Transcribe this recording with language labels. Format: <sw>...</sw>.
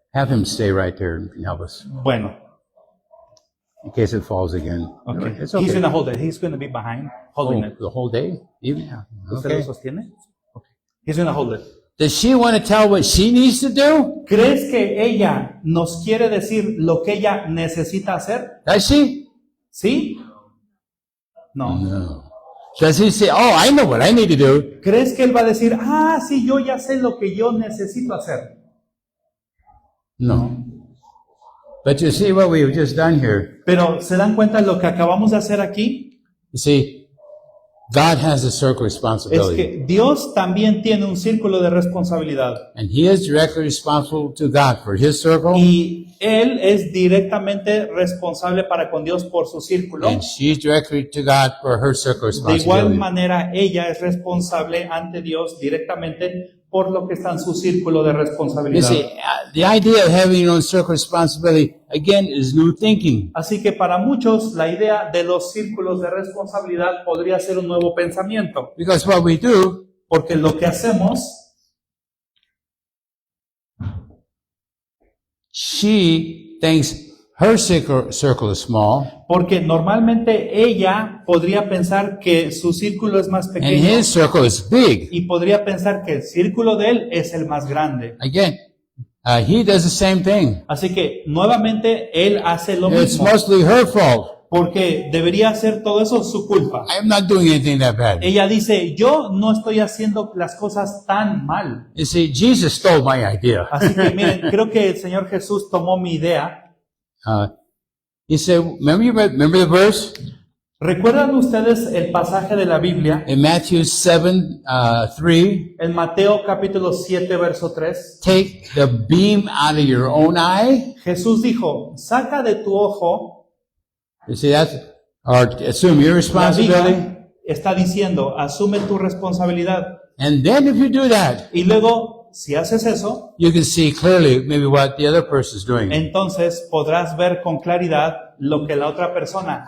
<en>Have him stay right there and help us</en> <es>Bueno,</es> <en>in case it falls again. okay. It's He's okay. going to hold it. He's going to be behind, holding it. The whole day? Even?</en> <es>¿Usted lo</es> <en>Okay.</en> <es>sostiene?</es> <en>Okay. He's going to hold it. Does she want to tell what she needs to do?</en> <es>¿Crees que ella nos quiere decir lo que ella necesita hacer?</es> <en>Does she?</en> <es>¿Sí? No.</es> <en>No. Does he say, oh, I know what I need to do?</en> <es>¿Crees que él va a decir, sí, yo ya sé lo que yo necesito hacer?</es> <en>No. But you see what we've just done here.</en> <es>Pero ¿se dan cuenta de lo que acabamos de hacer aquí?</es> <en>You see, God has a circle</en> <es>Es</es> <en>responsibility.</en> <es>que Dios también tiene un círculo de responsabilidad.</es> <en>And he is directly responsible to God for his circle.</en> <es>Y él es directamente responsable para con Dios por su círculo.</es> <en>And she's directly to God for her circle</en> <es>De igual</es> <en>responsibility.</en> <es>manera, ella es responsable ante Dios directamente por lo que está en su círculo de</es> <en>You</en> <es>responsabilidad.</es> <en>see, the idea of having your own circle responsibility, again, is new thinking.</en> <es>Así que para muchos, la idea de los círculos de responsabilidad podría ser un nuevo pensamiento.</es> <en>Because what we do,</en> <es>Porque lo que hacemos,</es> <en>she thinks her circle is small,</en> <es>porque normalmente ella podría pensar que su círculo es más</es> <en>and</en> <es>pequeño</es> <en>his circle is big.</en> <es>y podría pensar que el círculo de él es el más grande.</es> <en>Again, he does the same thing.</en> <es>Así que nuevamente él hace lo</es> <en>It's</en> <es>mismo,</es> <en>mostly her fault.</en> <es>porque debería hacer todo eso su culpa.</es> <en>I'm not doing anything that bad.</en> <es>Ella dice, yo no estoy haciendo las cosas tan mal.</es> <en>You see, Jesus stole my idea.</en> <es>Así que miren, creo que el Señor Jesús tomó mi idea.</es> <en>He said, remember the verse</en> <es>¿Recuerdan ustedes el pasaje de la Biblia</es> <en>in Matthew 7:3?</en> <es>en Mateo capítulo 7, verso 3?</es> <en>Take the beam out of your own eye.</en> <es>Jesús dijo, saca de tu ojo,</es> <en>You see, that's, or assume your</en> <es>la</es> <en>responsibility.</en> <es>viga, está diciendo, asume tu responsabilidad.</es> <en>And then if you do that,</en> <es>Y luego, si haces eso,</es> <en>you can see clearly maybe what the other person is doing.</en> <es>entonces podrás ver con claridad lo que la otra persona</es>